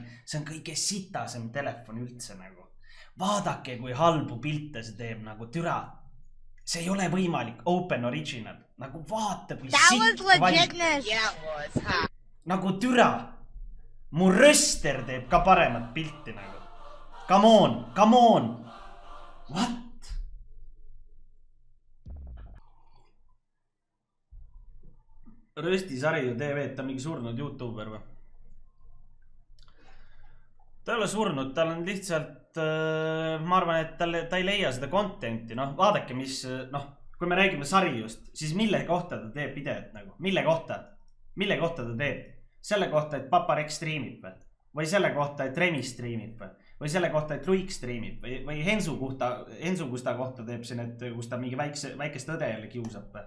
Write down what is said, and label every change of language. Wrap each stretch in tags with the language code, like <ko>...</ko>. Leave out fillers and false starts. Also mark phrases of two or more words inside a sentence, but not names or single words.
<et>See on kõige sitasem telefon üldse nagu. Vaadake, kui halbu pilte see teeb nagu türa. See ei ole võimalik.</et> <en>Open original.</en> <et>Nagu vaata, kui sitt valik. Nagu türa. Mu röster teeb ka paremat pilti nagu.</et> <en>Come on. What?</en> <et>Rösti Sariu TV, ta on mingi surnud YouTuber või? Ta ei ole surnud, tal on lihtsalt, ma arvan, et ta ei leia seda contenti, noh, vaadake, mis, noh, kui me räägime Sariust, siis mille kohta ta teeb videot nagu, mille kohta ta teeb, selle kohta, et Papa Rex streamib või selle kohta, et Remi streamib või selle kohta, et Luik streamib või Hensu Kusta kohta teeb siin, et kus ta mingi väikest õde jälle kiusab või.</et>